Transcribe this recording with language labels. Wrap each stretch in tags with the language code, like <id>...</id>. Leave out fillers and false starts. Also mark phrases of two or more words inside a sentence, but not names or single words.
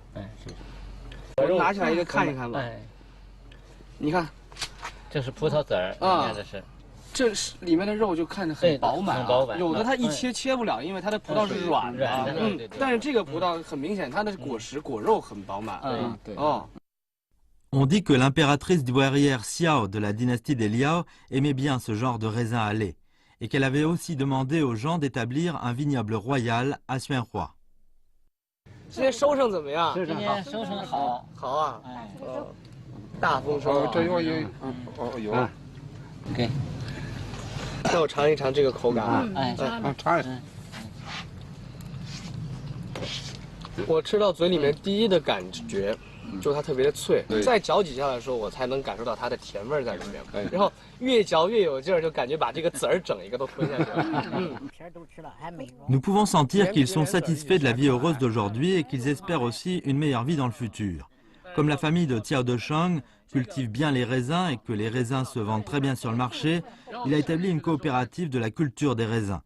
<zh>我拿起来一个看一看吧。哎，你看，这是葡萄籽儿啊，这是里面的肉就看着很饱满，有的它一切不了，因为它的葡萄是软的。但是这个葡萄很明显，它的果实果肉很饱满。对。哦。</zh> <fr>On dit que l'impératrice douairière Xiao de la dynastie des Liao aimait bien ce genre de raisin à lait. Et qu'elle avait aussi demandé aux gens d'établir un vignoble royal à Suenroi.</fr> <zh>今天收成怎么样？今天收成好，好啊！哎，大丰收。这有。给，让我尝一尝这个口感啊！尝一尝。我吃到嘴里面第一的感觉。就是它特别的脆，再嚼几下的时候，我才能感受到它的甜味在里面。然后越嚼越有劲儿，就感觉把这个籽儿整一个都吞下去了。</zh> <fr>Nous pouvons sentir qu'ils sont satisfaits de la vie heureuse d'aujourd'hui et qu'ils espèrent aussi une meilleure vie dans le futur. Comme la famille de Xiao Deshang cultive bien les raisins et que les raisins se vendent très bien sur le marché, il a établi une coopérative de la culture des raisins.</fr>